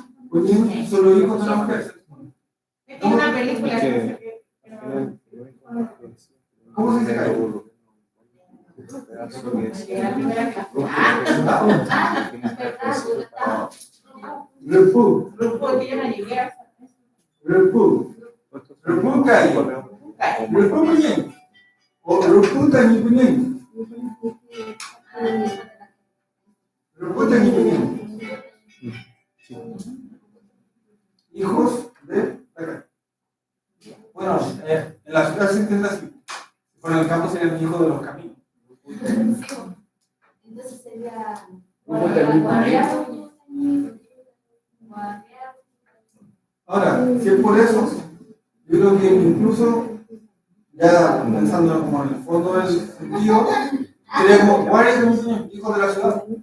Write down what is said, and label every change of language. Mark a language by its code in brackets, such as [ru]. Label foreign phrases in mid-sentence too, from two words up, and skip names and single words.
[es] Cuñín, solo hijos de la mujer. Es como una película. que no sé qué, pero- ¿Cómo se dice calle? de la primera clase. Repú, Grupo que yo no llegué a [arn] repú. Repú calle. Repú cuñín. O repú tañi cuñín. Repú tañi cuñín. [es] Hijos de acá. Bueno, en la ciudad se entiende así. Por el campo serían hijos de los caminos. Entonces sería Ahora, si es por eso, yo creo que incluso, ya pensando como en el fondo del sentido, sería como, ¿cuál es el hijo de la ciudad?